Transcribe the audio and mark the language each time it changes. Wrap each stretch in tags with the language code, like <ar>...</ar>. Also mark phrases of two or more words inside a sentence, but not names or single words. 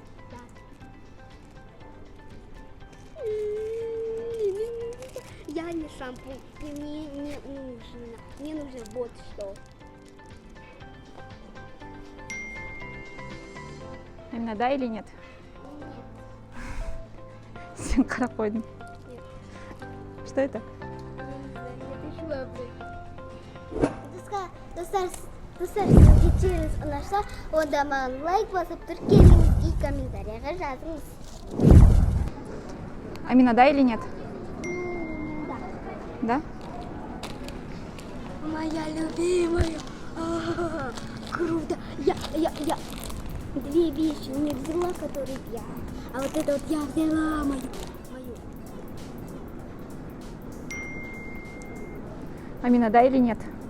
<ru>Я не шампунь, и мне не нужно. Мне нужно вот что. Амина, да или нет?</ru> <kk>Сен қарап қойдың.</kk> <ru>Что это?</ru> <kk>Достар, сізге через ұнаса, онда маған лайк басып тіркеліңіз и комментарияға жазыңыз.</kk> <ru>Амина, да или нет? Да. Да? Моя любимая. Круто. Я две вещи не взяла, которые я. А вот это вот я взяла мою. Амина, да или нет?</ru>